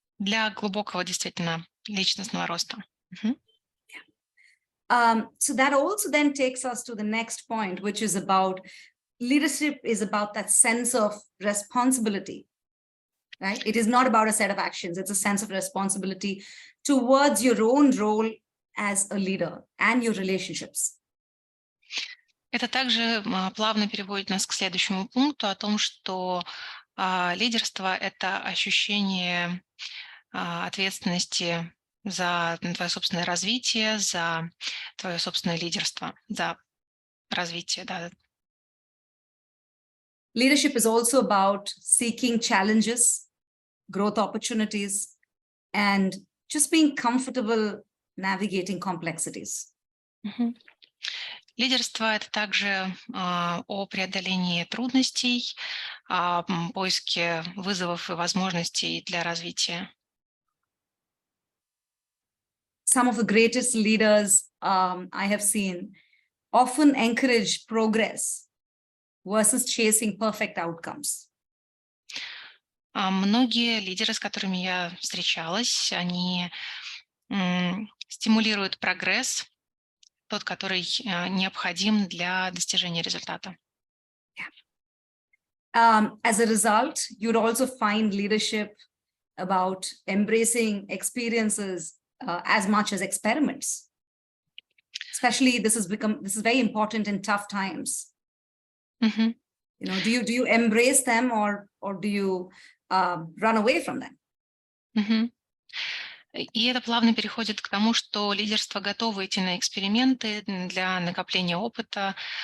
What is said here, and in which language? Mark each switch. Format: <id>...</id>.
<ru>Для глубокого действительно личностного роста.</ru> <en>So that also then takes us to the next point, which is about leadership is about that sense of responsibility, right? It is not about a set of actions. It's a sense of responsibility towards your own role as a leader and your relationships.</en> <ru>Это также плавно переводит нас к следующему пункту о том, что лидерство — это ощущение ответственности за твое собственное развитие, за твое собственное лидерство, за развитие, да.</ru> <en>Leadership is also about seeking challenges, growth opportunities, and just being comfortable navigating complexities.</en> <ru>Лидерство — это также о преодолении трудностей, поиске вызовов и возможностей для развития.</ru> <en>Some of the greatest leaders I have seen often encourage progress versus chasing perfect outcomes.</en> <ru>Многие лидеры, с которыми я встречалась, они стимулируют прогресс, тот, который необходим для достижения результата.</ru> <en>As a result, you'd also find leadership about embracing experiences as much as experiments. Especially this is very important in tough times. Мгм. You know, do you embrace them or do you run away from them? Мгм.</en> <ru>И это плавно переходит к тому, что лидерство готово идти на эксперименты для накопления опыта.</ru>